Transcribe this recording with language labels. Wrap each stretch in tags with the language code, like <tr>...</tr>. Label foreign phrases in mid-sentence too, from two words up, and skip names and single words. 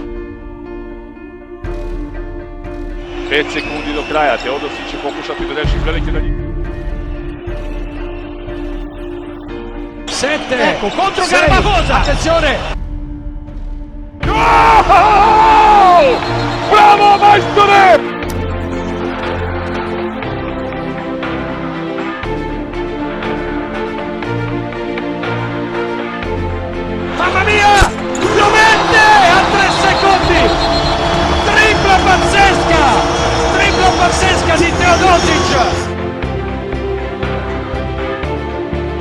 <sr>5 sekundi do kraja, Teodosić će pokušati da reši velike dalje.</sr> <it>Sette, ecco, contro Garbagosa, attenzione! Oh! Bravo maestore! Mamma mia! Lo mette a 3 secondi! Tripla pazzesca di Teodosić!</it>